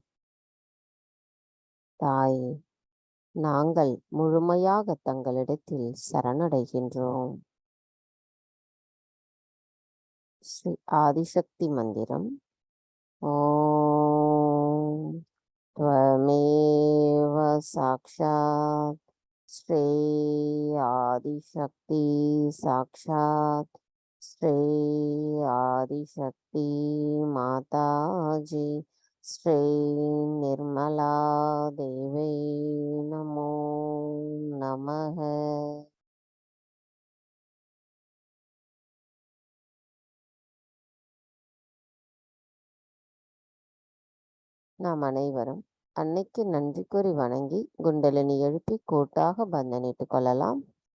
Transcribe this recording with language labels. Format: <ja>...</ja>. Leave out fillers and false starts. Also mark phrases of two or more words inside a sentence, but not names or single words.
<ta>தாயே, நாங்கள் முழுமையாக தங்களிடத்தில் சரணடைகின்றோம். ஸ்ரீ ஆதிசக்தி மந்திரம்.</ta> <sa>ஓம் त्वमेव साक्षात् श्री आदिशक्ति साक्षात् श्री आदिशक्ति माताजी श्री निर्मला देवी नमो नमः.</sa> <ta>நாம் அனைவரும் அன்னைக்கு நன்றி கூறி வணங்கி குண்டலினி எழுப்பி கூட்டாக பந்தனிட்டுக் கொள்ளலாம்.</ta>